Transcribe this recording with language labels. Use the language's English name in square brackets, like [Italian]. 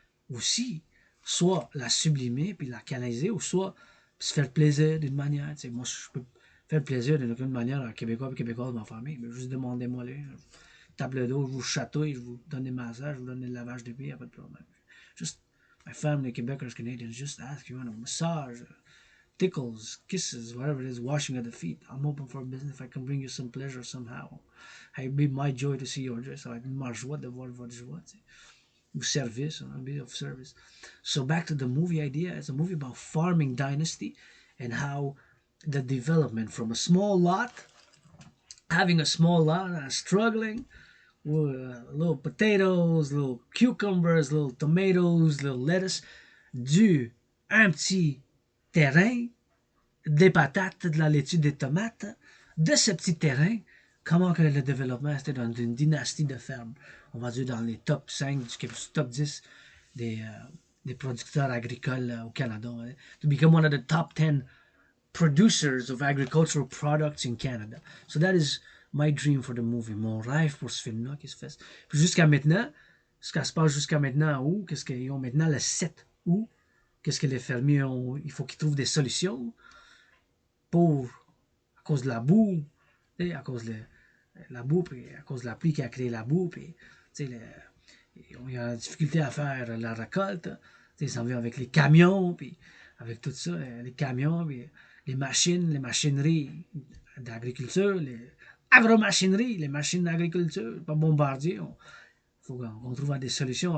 [French] Aussi, soit la sublimer puis la canaliser, ou soit se faire plaisir d'une manière. T'sais, moi, je peux faire plaisir d'une aucune manière à Québécois et Québécoises de ma famille, mais juste demandez-moi les. Tape le dos, je vous chatouille, je vous donne des massages, je vous donne des lavages de pieds, il n'y a pas de problème. [English] Just, my family, Quebecers, Canadians, just ask you on a massage, tickles, kisses, whatever it is, washing of the feet. I'm open for business if I can bring you some pleasure somehow. It'd be my joy to see your joy. [French] Ça va être ma joie de voir votre joie. Ou service, [English] a bit of service. So back to the movie idea. It's a movie about farming dynasty and how the development from a small lot, having a small lot and struggling with little potatoes, little cucumbers, little tomatoes, little lettuce, [French] un petit terrain, des patates, de la laitue, des tomates, de ce petit terrain, comment que le développement c'était dans une dynastie de fermes. On va dire dans les top 5, top 10 des producteurs agricoles au Canada. Hein. [English] To become one of the top 10 producers of agricultural products in Canada. So that is my dream for the movie. [French] Mon rêve pour ce film-là qui se fait. Puis jusqu'à maintenant, ce qui se passe jusqu'à maintenant où, qu'est-ce qu'ils ont maintenant le 7 août, qu'est-ce que les fermiers ont, il faut qu'ils trouvent des solutions pour, à cause de la boue, à cause de la boue, puis à cause de la pluie qui a créé la boue, puis il y a la difficulté à faire la récolte, ça vient avec les camions, puis avec tout ça, les camions, puis les machineries d'agriculture, les agromachineries, les machines d'agriculture, pas bombardier, il faut qu'on trouve des solutions.